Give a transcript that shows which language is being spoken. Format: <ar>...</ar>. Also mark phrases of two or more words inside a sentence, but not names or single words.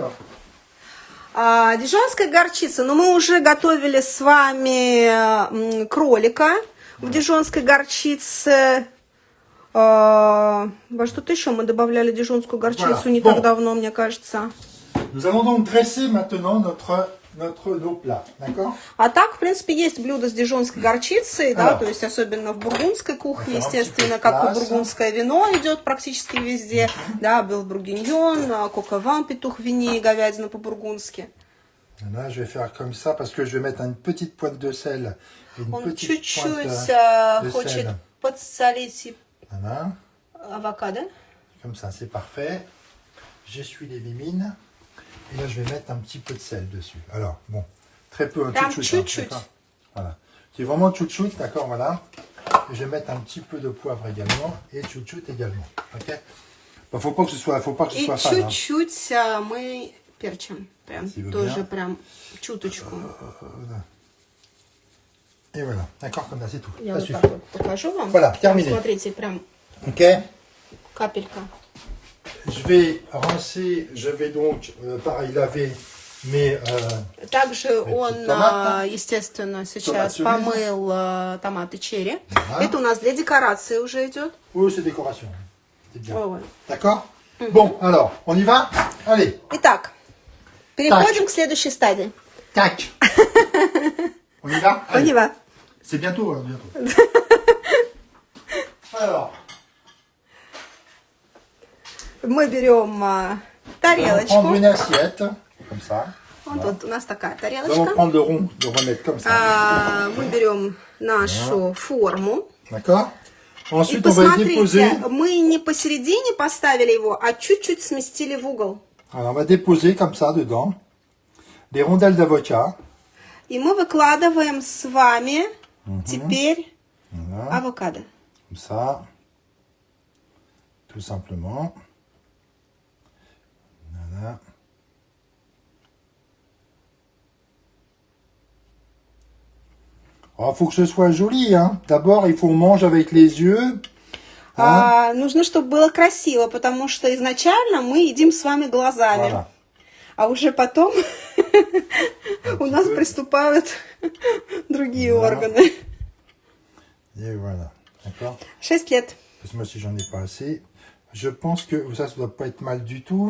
<ru>Дижонская горчица. Но мы уже готовили с вами кролика в дижонской горчице. Во что-то еще мы добавляли дижонскую горчицу</ru> <fr>Voilà.</fr> <ru>не</ru> <fr>Bon.</fr> <ru>так давно, мне кажется.</ru> <fr>Nous allons donc dresser maintenant nos plats, d'accord?</fr> <ru>А так, в принципе, есть блюда с дижонской горчицей, да,</ru> <fr>Alors.</fr> <ru>то есть особенно в бургундской кухне, Это естественно, вам как и класс. бургундское вино идет практически везде, да, был бургиньон, кокован, петух в вине и говядина по-бургундски.</ru> <fr>Là, je vais faire comme ça parce que je vais mettre une petite pointe de sel. Et une</fr> <ru>Он</ru> <fr>petite</fr> <ru>чуть-чуть</ru> <fr>pointe de</fr> <ru>хочет</ru> <fr>sel.</fr> <ru>подсолить</ru> <fr>Voilà,</fr> <ru>авокадо.</ru> <fr>comme ça, c'est parfait. J'essuie les mimines. Et là, je vais mettre un petit peu de sel dessus. Alors, bon, très peu, un</fr> <ru>Прям</ru> <fr>chouchou,</fr> <ru>чуть-чуть.</ru> <fr>d'accord. Voilà. C'est vraiment chouchou, d'accord, voilà. Et je vais mettre un petit peu de poivre également et chouchou également. Ok. Bon, faut pas que ce soit</fr> <ru>И</ru> <fr>fan. Hein.</fr> <ru>чуть-чуть мы перчим. Прям</ru> <fr>Si vous</fr> <ru>тоже</ru> <fr>bien.</fr> <ru>прям чуточку.</ru> <fr>Et voilà, d'accord, comme ça, c'est tout.</fr> <ru>Я</ru> <fr>Ça</fr> <ru>вот</ru> <fr>suffit.</fr> <ru>так вот покажу вам.</ru> <fr>Voilà, terminé.</fr> <ru>Смотрите, прям</ru> <fr>Ok.</fr> <ru>капелька.</ru> <fr>Je vais rincer, je vais donc, pareil, laver mes...</fr> <ru>Также он, томаты. естественно, сейчас Томаты помыл томаты черри. Ага. Это у нас для декорации уже идет.</ru> <fr>Oui, c'est décoration. C'est bien.</fr> <ru>Ой.</ru> <fr>D'accord. Bon, alors, on y va. Allez,</fr> <ru>Итак, переходим к следующей стадии.</ru> <fr>tac. On y va. On y Allez. va. C'est bientôt, hein, bientôt. Alors,</fr> <ru>Мы берем</ru> <fr>on va</fr> <ru>тарелочку.</ru> <fr>prendre une assiette, comme ça.</fr> <ru>Вот тут у нас такая</ru> <fr>Nous allons</fr> <ru>тарелочка.</ru> <fr>prendre le rond, on va mettre comme ça.</fr> <ru>Мы берем нашу форму.</ru> <fr>D'accord.</fr> <ru>И</ru> <fr>Ensuite, on va y déposer.</fr> <ru>посмотрите, мы не посередине поставили его, а чуть-чуть сместили в угол.</ru> <fr>Alors, on va déposer comme ça dedans des rondelles d'avocat.</fr> <ru>И мы выкладываем с вами теперь</ru> <fr>Voilà,</fr> <ru>авокадо.</ru> <fr>comme ça. Tout simplement. Voilà. Il faut que ce soit joli. Hein. D'abord, il faut manger avec les yeux. Hein.</fr> <ru>Нужно, чтобы было красиво, потому что изначально мы едим с вами глазами.</ru> <fr>Voilà.</fr> <ru>А уже потом у нас приступают другие органы.</ru> <fr>Et voilà. D'accord.</fr> <ru>6 лет.</ru> <fr>Parce que moi, si j'en ai pas assez, je pense que ça doit pas être mal du tout.</fr>